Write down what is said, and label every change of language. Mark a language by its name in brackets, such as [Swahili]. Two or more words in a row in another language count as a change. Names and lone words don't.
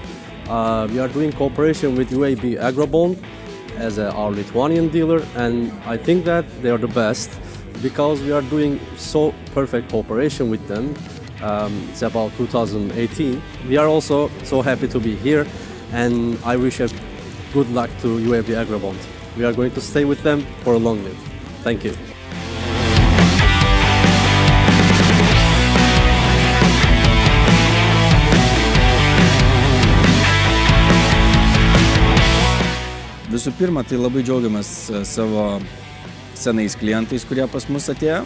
[English] We are doing cooperation with UAB Agrobond as our Lithuanian dealer, and I think that they are the best because we are doing so perfect cooperation with them. It's about 2018. We are also so happy to be here, and I wish a good luck to UAB Agrobond. We are going to stay with them for a long live. Thank you. [Lithuanian] Visų pirma, tai labai džiaugiamės savo senais klientais, kurie pas mus atėjo.